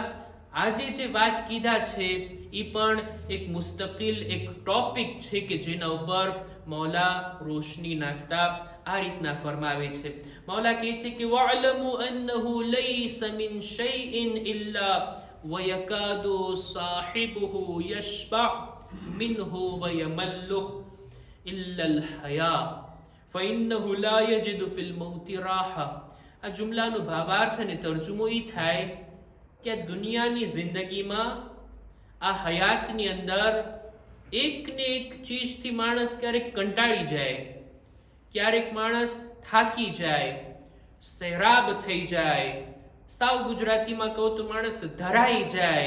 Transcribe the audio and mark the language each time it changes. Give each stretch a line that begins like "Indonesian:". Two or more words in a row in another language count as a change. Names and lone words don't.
Gujarati: આજે જે વાત કીધા છે એ પણ એક મુસ્તકિલ એક ટોપિક છે કે જેના ઉપર મૌલા રોશની નાખતા આ રીતના ફરમાવે છે. મૌલા કહે છે કે
Arabic: واعلم أنه ليس من شيء إلا وَيَكَادُ صَاحِبُهُ يَشْبَعُ مِنْهُ وَيَمَلُّ إِلَّا الْحَيَاءَ فَإِنَّهُ لَا يَجِدُ فِي الْمَوْتِ رَاحَةً.
Gujarati: આ જુમલાનો ભાવાર્થ અને તર્જુમો એ થાય કે આ દુનિયાની જિંદગીમાં, આ હયાતની અંદર એક ને એક ચીજથી માણસ ક્યારેક કંટાળી જાય, ક્યારેક માણસ થાકી જાય, સહેરાબ થઈ જાય, સાવ ગુજરાતીમાં કહું તો માણસ ધરાઈ જાય.